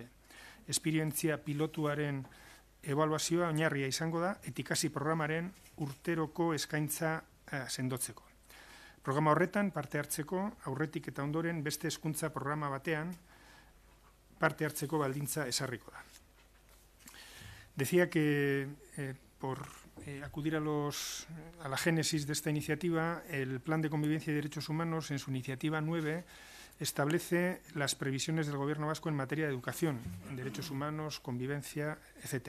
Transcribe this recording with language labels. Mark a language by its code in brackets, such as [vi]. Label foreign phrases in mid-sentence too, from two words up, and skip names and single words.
[eu] Esperientzia pilotuaren ebaluazioa oinarria izango da Etikasi programaren urteroko eskaintza sendotzeko. Programa horretan parte hartzeko aurretik eta ondoren beste hezkuntza programa batean parte hartzeko baldintza ezarriko da. [es] Decía que por acudir a la génesis de esta iniciativa, el Plan de Convivencia y Derechos Humanos, en su iniciativa 9, establece las previsiones del Gobierno vasco en materia de educación, en derechos humanos, convivencia, etc.